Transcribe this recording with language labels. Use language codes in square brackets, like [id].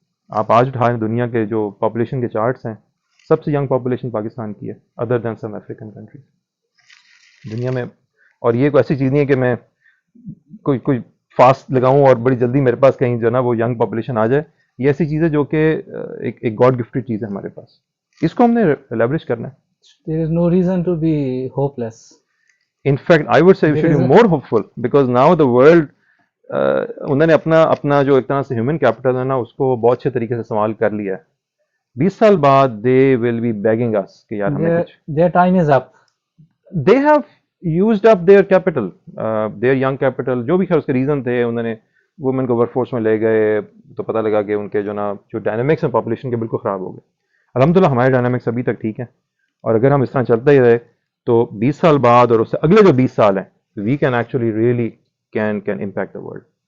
[ur] آپ آج اٹھائیں دنیا کے جو پاپولیشن کے چارٹس ہیں، سب سے ینگ پاپولیشن پاکستان کی ہے [en] other than some African countries [ur] دنیا میں. اور یہ کوئی ایسی چیز نہیں ہے کہ میں کوئی فاسٹ لگاؤں اور بڑی جلدی میرے پاس کہیں جو نا وہ ینگ پاپولیشن آ جائے. یہ ایسی چیز ہے جو کہ ایک گاڈ گفٹڈ چیز ہے ہمارے پاس. اس کو ہم نے لیوریج کرنا ہے. [en] There is no reason to be hopeless. In fact, I would say we should be more hopeful because now the world [ur] انہوں نے اپنا جو ایک طرح سے ہیومن کیپٹل ہے نا اس کو بہت اچھے طریقے سے استعمال کر لیا ہے. 20 سال بعد [en] they will be begging us [ur] کہ یار ہمیں کچھ. [en] Their time is up. They have used up their capital, their young capital. [ur] جو بھی خیر اس کے ریزن تھے، انہوں نے وومن کو ورک فورس میں لے گئے تو پتہ لگا کہ ان کے جو ڈائنامکس ہیں پاپولیشن کے بالکل خراب ہو گئے. الحمدللہ ہمارے ڈائنامکس ابھی تک ٹھیک ہیں، اور اگر ہم اس طرح چلتا ہی رہے تو 20 سال بعد اور اس سے اگلے جو 20 سال ہیں [en] we can actually really can impact the world.